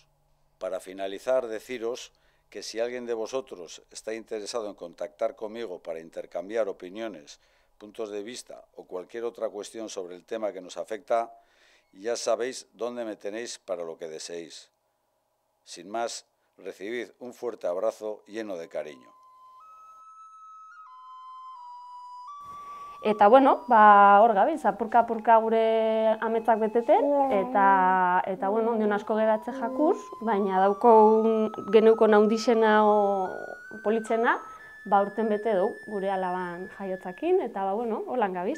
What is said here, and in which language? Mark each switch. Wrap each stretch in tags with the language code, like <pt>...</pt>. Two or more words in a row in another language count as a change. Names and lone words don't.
<es>Para finalizar, deciros que si alguien de vosotros está interesado en contactar conmigo para intercambiar opiniones, puntos de vista o cualquier otra cuestión sobre el tema que nos afecta, ya sabéis dónde me tenéis para lo que deseéis. Sin más, recibid un fuerte abrazo lleno de cariño.</es> <eu>Eta bueno, hor gabiz, apurka gure ametsak beteten, eta bueno, ondion asko geratze jakuz, baina geneuko naundixena politzena, urten bete dugu gure alaban jaiotzakin, eta bueno, holan gabiz.</eu>